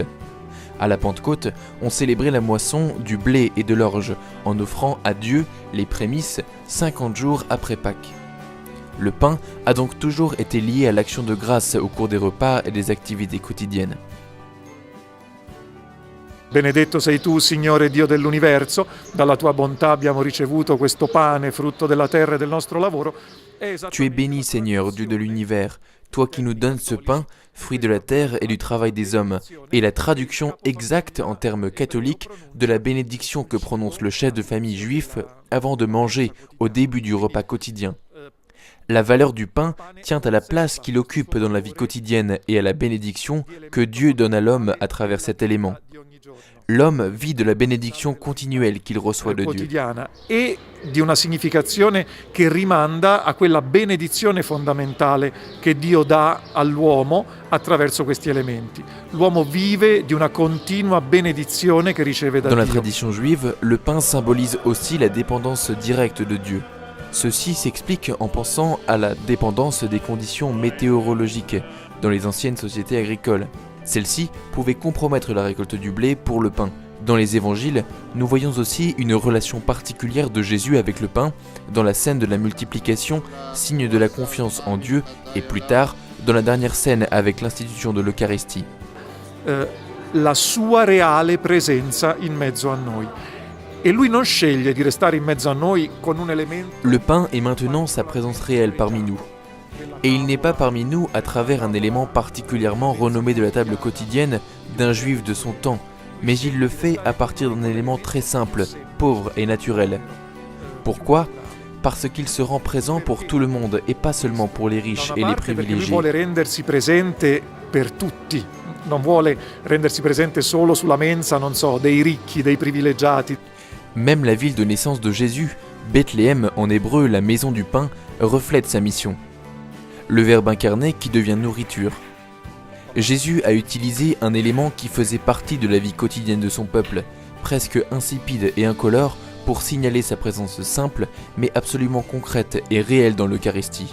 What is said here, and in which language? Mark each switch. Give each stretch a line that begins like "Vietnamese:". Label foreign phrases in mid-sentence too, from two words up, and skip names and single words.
French: À la Pentecôte, on célébrait la moisson du blé et de l'orge en offrant à Dieu les prémices 50 jours après Pâques. Le pain a donc toujours été lié à l'action de grâce au cours des repas et des activités quotidiennes.
Italian: Benedetto sei tu, Signore Dio dell'universo, dalla tua bontà abbiamo ricevuto questo pane, frutto della terra e del nostro lavoro.
French: Tu es béni, Seigneur, Dieu de l'univers, toi qui nous donnes ce pain, fruit de la terre et du travail des hommes, et la traduction exacte en termes catholiques de la bénédiction que prononce le chef de famille juif avant de manger au début du repas quotidien. La valeur du pain tient à la place qu'il occupe dans la vie quotidienne et à la bénédiction que Dieu donne à l'homme à travers cet élément. L'homme vit de la bénédiction continuelle qu'il reçoit de Dieu.
Italian: Quotidiana e di una significazione che rimanda a quella benedizione fondamentale che Dio dà all'uomo attraverso questi elementi. L'uomo vive di una continua benedizione che riceve da
French: Dans la
Italian: Dio.
French: tradition juive, le pain symbolise aussi la dépendance directe de Dieu. Ceci s'explique en pensant à la dépendance des conditions météorologiques dans les anciennes sociétés agricoles. Celles-ci pouvaient compromettre la récolte du blé pour le pain. Dans les évangiles, nous voyons aussi une relation particulière de Jésus avec le pain, dans la scène de la multiplication, signe de la confiance en Dieu, et plus tard, dans la dernière scène avec l'institution de l'Eucharistie.
Italian: La sua reale presenza in mezzo a noi. E lui non sceglie di restare in mezzo a noi con un elemento.
French: Le pain est maintenant sa présence réelle parmi nous. Et il n'est pas parmi nous à travers un élément particulièrement renommé de la table quotidienne d'un juif de son temps, mais il le fait à partir d'un élément très simple, pauvre et naturel. Pourquoi ? Parce qu'il se rend présent pour tout le monde et pas seulement pour les riches et les
Italian: Perché lui
French: privilégiés.
Italian: vuole rendersi presente per tutti. Non vuole rendersi presente solo sulla mensa, non so, dei ricchi, dei privilegiati.
French: Même la ville de naissance de Jésus, Bethléem en hébreu, la maison du pain, reflète sa mission. Le Verbe incarné qui devient nourriture. Jésus a utilisé un élément qui faisait partie de la vie quotidienne de son peuple, presque insipide et incolore, pour signaler sa présence simple, mais absolument concrète et réelle dans l'Eucharistie.